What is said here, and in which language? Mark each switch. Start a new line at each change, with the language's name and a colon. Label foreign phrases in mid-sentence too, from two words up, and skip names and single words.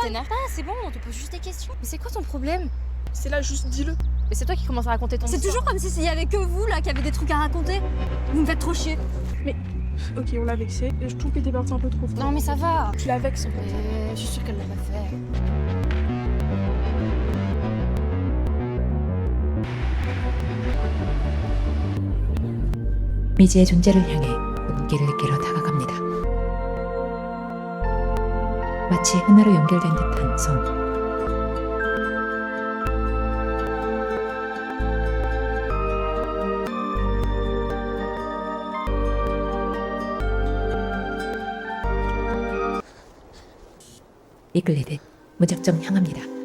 French: t'énerve pas, c'est bon, on te pose juste des questions. Mais c'est quoi ton problème? hein. C'est là, juste dis-le. Mais c'est toi qui commences à raconter ton C'est histoire. toujours comme si s'il y avait que vous là qui avez des trucs à raconter. Vous me faites trop chier. Ok, on l'a vexé. Et je trouve que t'es parti un peu trop fort. Non mais ça va. Tu la vexes en fait. Mais je suis sûre qu'elle l'a pas fait.
Korean: 미지의 존재를 향해 온기를 느끼러 다가갑니다. 마치 하나로 연결된 듯한 손. 이끌리듯 무작정 향합니다.